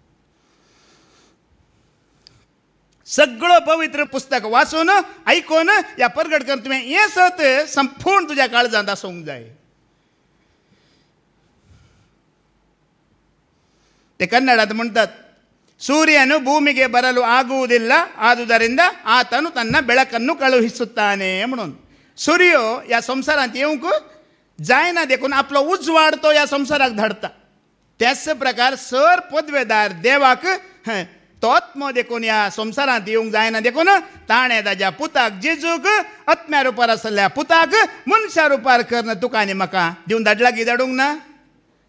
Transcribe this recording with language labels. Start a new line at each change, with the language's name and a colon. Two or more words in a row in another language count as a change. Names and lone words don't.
Konkani: सगळो पवित्र पुस्तक वाचून आयकून ह्या परगट करून तुवें हें सत संपूर्ण तुज्या काळजांत आसूंक जाय. ते कन्नडांत म्हणटात,
Kannada: ಸೂರ್ಯನು ಭೂಮಿಗೆ ಬರಲು ಆಗುವುದಿಲ್ಲ, ಆದುದರಿಂದ ಆತನು ತನ್ನ ಬೆಳಕನ್ನು ಕಳುಹಿಸುತ್ತಾನೆ म्हणून.
Konkani: सूर्य या संवसारांत येवंक जायना, देखून आपलो उजवाड तो ह्या संवसाराक धाडटा. त्याच प्रकार सर पदवेदार देवाक तो आत्मो देखून ह्या संवसारांत येवंक जायना. देखून ताणें ताज्या पुताक जेजूक आत्म्या रुपार आसलेल्या पुताक मनशा रुपार करून तुका आनी म्हाका दिवन धाडला की धाडूंक ना?